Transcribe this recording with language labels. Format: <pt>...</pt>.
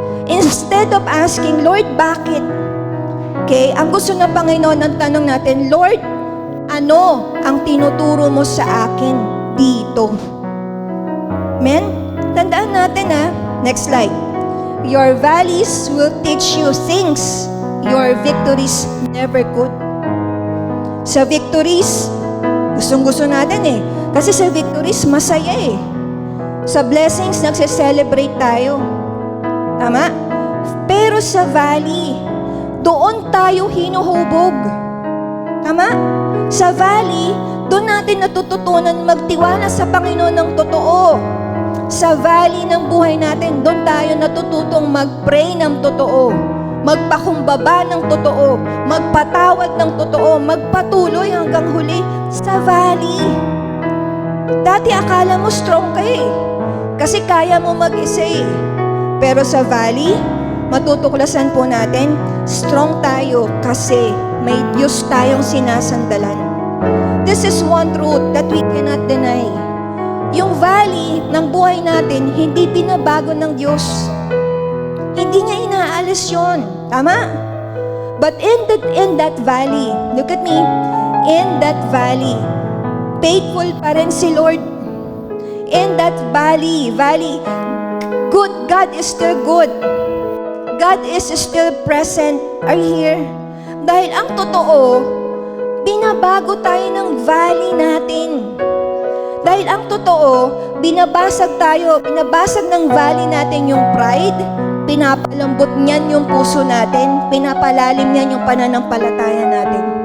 <en>Instead of asking, Lord,</en> <tl>bakit? Okay, ang gusto ng Panginoon ng tanong natin, Lord, ano ang tinuturo mo sa akin dito? Amen? Tandaan natin</tl> <en>Next slide. Your valleys will teach you things your victories never could.</en> <tl>Sa victories, gustong-gusto natin Kasi sa victories, masaya Sa blessings, nagse-celebrate tayo. Tama? Pero sa valley, doon tayo hinuhubog. Tama? Sa valley, doon natin natututunan magtiwala sa Panginoon ng totoo. Sa valley ng buhay natin, doon tayo natututong mag-pray ng totoo. Magpakumbaba ng totoo, magpatawad ng totoo, magpatuloy hanggang huli sa valley. Dati akala mo strong ka kasi kaya mo mag-isa Pero sa valley, matutuklasan po natin, strong tayo kasi may Diyos tayong sinasandalan.</tl> <en>This is one truth that we cannot deny.</en> <tl>Yung valley ng buhay natin, hindi binabago ng Diyos. Hindi niya inaalis yun. Tama?</tl> <en>But in that valley, look at me, in that valley, faithful</en> <tl>pa rin si Lord.</tl> <en>In that valley, good, God is still good. God is still present. Are you here?</en> <tl>Dahil ang totoo, binabago tayo ng valley natin. Dahil ang totoo, binabasag ng valley natin yung pride, pinapalambot niyan yung puso natin, pinapalalim niyan yung pananampalataya natin.</tl>